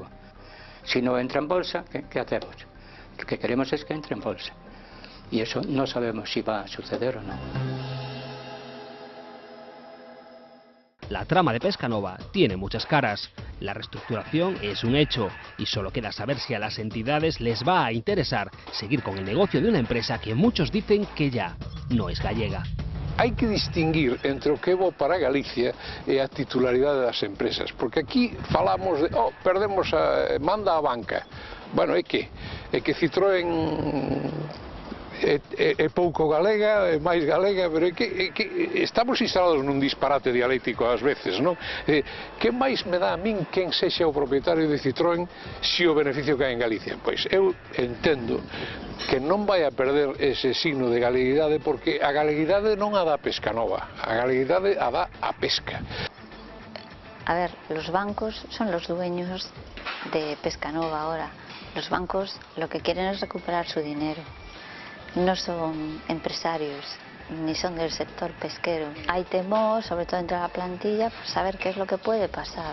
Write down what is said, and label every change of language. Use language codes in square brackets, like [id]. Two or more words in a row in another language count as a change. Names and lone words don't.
[es] Si no entra en bolsa, ¿qué hacemos? Lo que queremos es que entre en bolsa, y eso no sabemos si va a suceder o no. La trama de Pescanova tiene muchas caras. La reestructuración es un hecho y solo queda saber si a las entidades les va a interesar seguir con el negocio de una empresa que muchos dicen que ya no es gallega. [gl] Hai que distinguir entre o que é bo para Galicia e a titularidade das empresas, porque aquí falamos de, perdemos manda a banca. Bueno, é que Citroën é pouco galega, é máis galega, pero é que estamos instalados nun disparate dialéctico ás veces, non? Que máis me dá a min quen sexa o propietario de Citroën se o beneficio cae en Galicia? Pois eu entendo que non vai a perder ese signo de galeguidade, porque a galeguidade non a dá Pescanova, a galeguidade a dá a pesca. [es] A ver, los bancos son los dueños de Pescanova ahora. Los bancos lo que quieren es recuperar su dinero. No son empresarios, ni son del sector pesquero. Hay temor, sobre todo entre la plantilla, por saber qué es lo que puede pasar.